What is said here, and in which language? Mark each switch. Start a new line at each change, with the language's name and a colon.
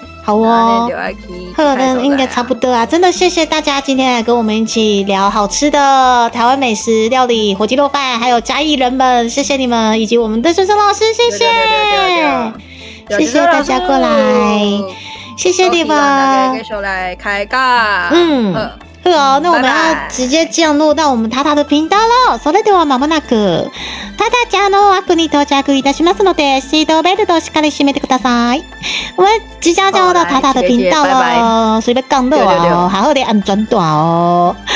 Chinese: 好哦，应该差不多啊！真的谢谢大家今天来跟我们一起聊好吃的台湾美食料理、火鸡肉饭，还有嘉义人们，谢谢你们，以及我们的孙生老师，谢谢大家过来，谢谢你们。继续来开讲，对哦，那我们拜拜要直接降落到我们塔塔的频道了。
Japanese: それではまもなく塔塔家の枠に到着いたしますので、シートベルトしっかり締めてください。
Chinese: 我们即将降落到塔塔的频道了，所以要降落哦，好好的安全带哦。